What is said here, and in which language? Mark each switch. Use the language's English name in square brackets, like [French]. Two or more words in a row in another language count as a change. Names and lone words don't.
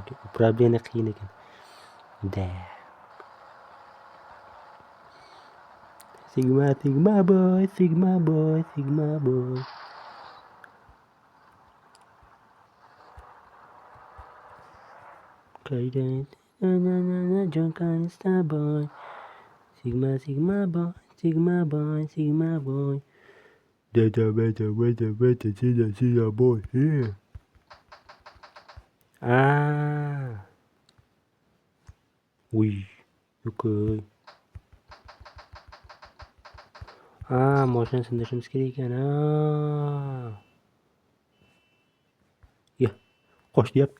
[Uzbek] Problema qiyin ekan. Da. [English] Sigma boy. [Uzbek] Kayden. [English] John Canister boy. Sigma boy. Beta, boy. Here. [Uzbek] Uy. Okay. Mashina sindirishimiz kerak ekan. Qoch deyapti.